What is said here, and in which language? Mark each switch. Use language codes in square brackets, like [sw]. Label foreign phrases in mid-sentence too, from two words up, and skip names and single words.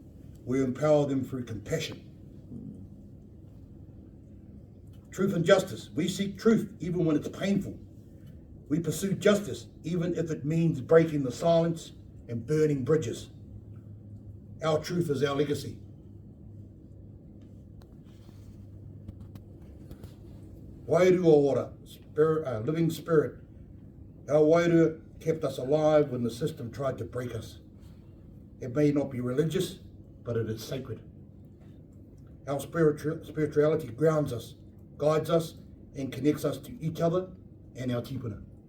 [en] We empower them through compassion. Truth and justice. We seek truth even when it's painful. We pursue justice even if it means breaking the silence and burning bridges. Our truth is our legacy. [mi] Wairu o ora, [en] spirit, living spirit. Our wairu kept us alive when the system tried to break us. It may not be religious, but it is sacred. Our spirituality grounds us, guides us, and connects us to each other and our tipuna.